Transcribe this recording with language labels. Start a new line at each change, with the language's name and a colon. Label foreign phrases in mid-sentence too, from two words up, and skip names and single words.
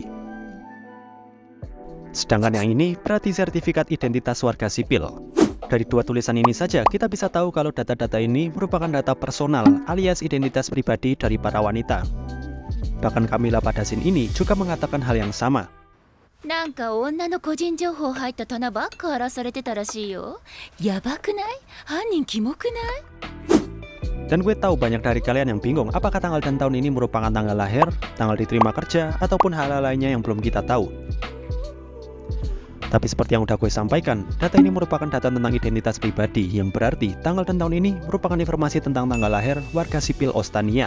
Indonesian: Sedangkan yang ini berarti sertifikat identitas warga sipil. Dari dua tulisan ini saja kita bisa tahu kalau data-data ini merupakan data personal alias identitas pribadi dari para wanita. Bahkan Camilla pada scene ini juga mengatakan hal yang sama.
Japanese: なんか女の個人情報入った棚ばっか荒らされてたらしいよ。やばくない？犯人キモくない？
Indonesian: Dan gue tahu banyak dari kalian yang bingung apakah tanggal dan tahun ini merupakan tanggal lahir, tanggal diterima kerja, ataupun hal-hal lainnya yang belum kita tahu. Tapi seperti yang udah gue sampaikan, data ini merupakan data tentang identitas pribadi, yang berarti tanggal dan tahun ini merupakan informasi tentang tanggal lahir warga sipil Ostania.